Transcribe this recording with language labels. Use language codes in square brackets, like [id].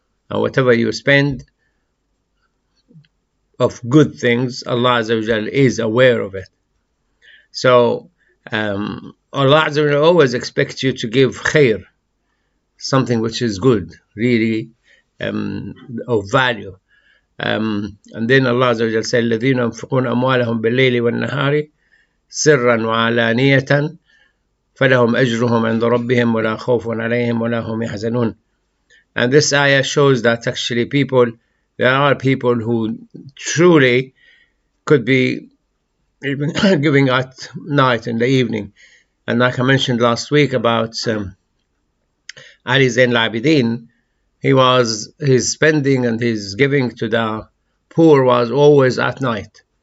[en] And whatever you spend of good things, Allah Azza wa Jal is aware of it. So Allah Azza wa Jal always expects you to give khair, something which is good, really of value. And then Allah Azza wa Jal said, [ar] الَّذِينَ يُنْفِقُونَ أَمْوَالَهُم بِاللَّيْلِ وَالنَّهَارِ سِرًّا وَعَلَانِيَةً فَلَهُمْ أَجْرُهُمْ عِنْدَ رَبِّهِمْ وَلَا خَوْفٌ عَلَيْهِمْ وَلَا هُمْ يَحْزَنُونَ. [en] And this ayah shows that actually there are people who truly could be even giving at night, in the evening. And like I mentioned last week about Ali Zain al-Abidin, his spending and his giving to the poor was always at night.